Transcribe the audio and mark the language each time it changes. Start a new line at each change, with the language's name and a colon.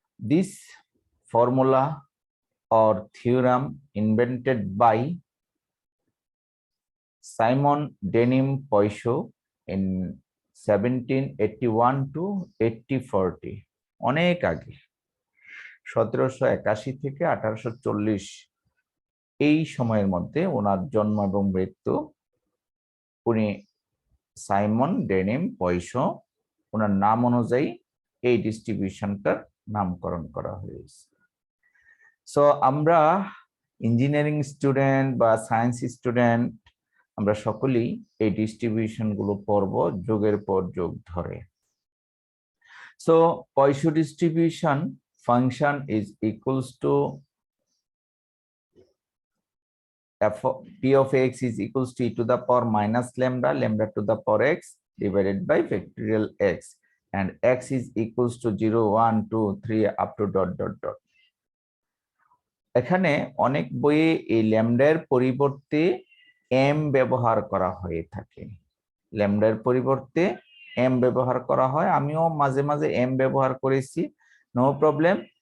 English: This formula or theorem invented by Simon Denim Poisson in 1781 to 1840,
Bangla: অনেক আগে 1781 থেকে 1840 এই সময়ের মধ্যে ওনার জন্ম এবং মৃত্যু। উনি সাইমন ডেনিম পয়সো, ওনার নাম অনুযায়ী এই ডিস্ট্রিবিউশনটার নামকরণ করা হয়েছে। সো আমরা ইঞ্জিনিয়ারিং স্টুডেন্ট বা সায়েন্স স্টুডেন্ট আমরা সকলেই এই ডিস্ট্রিবিউশন গুলো পড়ব যোগের পর যোগ ধরে।
English: So Poisson distribution function is equals to p of x is equals to e to the power minus lambda to the power x divided by factorial x, and x is equals to 0 1 2 3 up to dot dot dot.
Bangla: এখানে অনেক বইয়ে এই ল্যামডার পরিবর্তে m ব্যবহার করা হয়ে থাকে। ল্যামডার পরিবর্তে m ব্যবহার করা হয়, আমিও মাঝে মাঝে m ব্যবহার করেছি, নো প্রবলেম।